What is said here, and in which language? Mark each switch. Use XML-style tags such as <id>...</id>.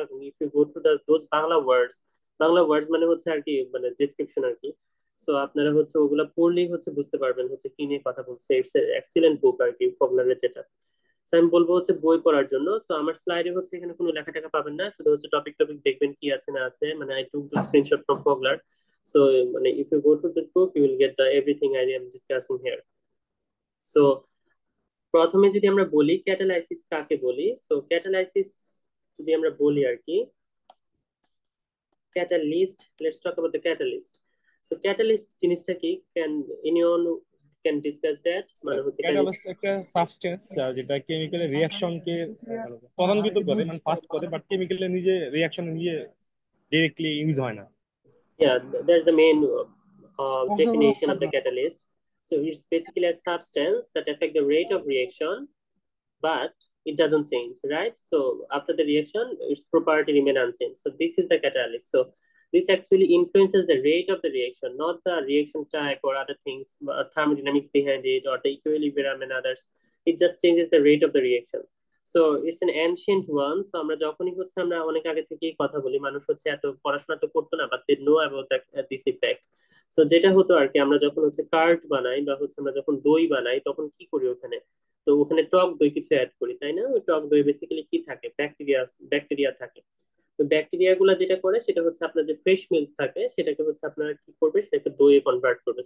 <bn>এবং</bn> <en>if you go through those Bangla words</en> <bn>মানে হচ্ছে আর কি মানে ডিসক্রিপশন আর কি। সো আপনারা হচ্ছে ওগুলা পড়লেই হচ্ছে বুঝতে পারবেন হচ্ছে কি নিয়ে কথা বলছে। ইটস এক্সিলেন্ট বুক আর কি ফগলারের যেটা। সো আমি বলবো হচ্ছে বই পড়ার জন্য। সো আমার স্লাইডে হচ্ছে এখানে কোনো লেখা টেখা পাবেন না, শুধু হচ্ছে টপিক টপিক দেখবেন কি আছে না আছে, মানে</bn> <en>I took the screenshot from Fogler. So if you go to the proof, you will get the everything I am discussing here.</en> <bn>So প্রথমে যদি আমরা বলি ক্যাটালাইসিস কাকে বলি, সো ক্যাটালাইসিস যদি আমরা বলি আর কি, catalyst,</bn> <en>Let's talk about the catalyst.</en> <bn>So catalyst জিনিসটা কি,</bn> <en>Can anyone can discuss that?</en> <bn>মানে হচ্ছে ক্যাটালিস্ট একটা সাবস্টেন্স যেটা কেমিক্যাল রিঅ্যাকশনকে ত্বরান্বিত করে, মানে ফাস্ট করে, বাট কেমিক্যালের নিজে রিঅ্যাকশন নিজে ডিরেক্টলি ইউজ হয় না।</bn> <en>Yeah, there's the main definition of the catalyst. So it's basically a substance that affect the rate of reaction, but it doesn't change, right? So after the reaction, its property remain unchanged. So this is the catalyst. So this actually influences the rate of the reaction, not the reaction type or other things, thermodynamics behind it or the equilibrium and others. It just changes the rate of the reaction. So it's an ancient one.</en> <bn>So আমরা যখনই হচ্ছে আমরা অনেক আগে থেকেই কথা বলি, মানুষ হচ্ছে এত পড়াশোনা তো করতো না,</bn> <en>but they know about this effect.</en> <bn>So যেটা হতো আর কি, আমরা যখন হচ্ছে কার্ড বানাই বা হচ্ছে আমরা যখন দই বানাই, তখন কি করি ওখানে, তো ওখানে টক দই কিছু অ্যাড করি, তাই না? ওই টক দই বেসিক্যালি কি থাকে, ব্যাকটেরিয়া থাকে। তো ব্যাকটেরিয়া গুলা যেটা করে সেটা হচ্ছে আপনার যে ফ্রেশ মিল্ক থাকে সেটাকে হচ্ছে আপনারা কি করবে, সেটাকে দইয়ে কনভার্ট করবে।</bn>